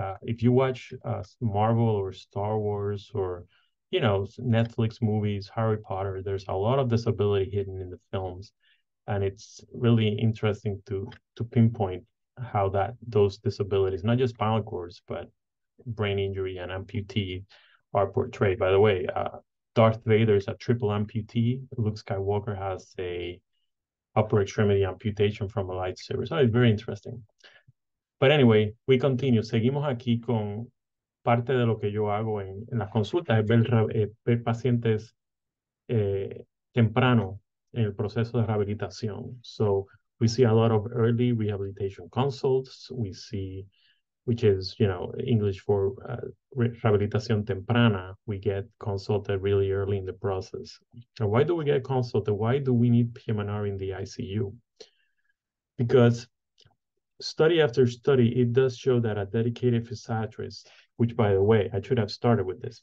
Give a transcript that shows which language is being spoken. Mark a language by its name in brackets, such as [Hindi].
[English] If you watch Marvel or Star Wars or Netflix movies, Harry Potter, there's a lot of disability hidden in the films, and it's really interesting to pinpoint how those disabilities, not just spinal cords, but brain injury and amputee, are portrayed. By the way, Darth Vader is a triple amputee. Luke Skywalker has a upper extremity amputation from a lightsaber. So it's very interesting. But anyway, we continue. [Spanish] Seguimos aquí con parte de lo que yo hago en las consultas, es ver pacientes temprano en el proceso de rehabilitación. [English] So we see a lot of early rehabilitation consults. We see, which is, English for [Spanish] rehabilitación temprana. [English] We get consulted really early in the process. And why do we get consulted? Why do we need PM&R in the ICU? Because study after study, it does show that a dedicated physiatrist, which, by the way, I should have started with this.